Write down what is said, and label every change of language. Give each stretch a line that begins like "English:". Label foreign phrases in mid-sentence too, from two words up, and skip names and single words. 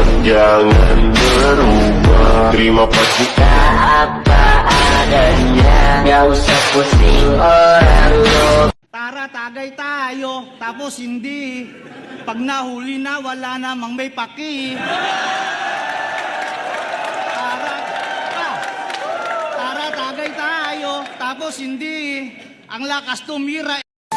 Indonesian: jangan berubah. Terima kita apa adanya, gak usah pusing orang lo.
Filipino: Tara, tagay tayo, tapos hindi. Pag nahuli na, wala namang may paki. Tara, tagay tayo, tapos hindi. Ang lakas tumira.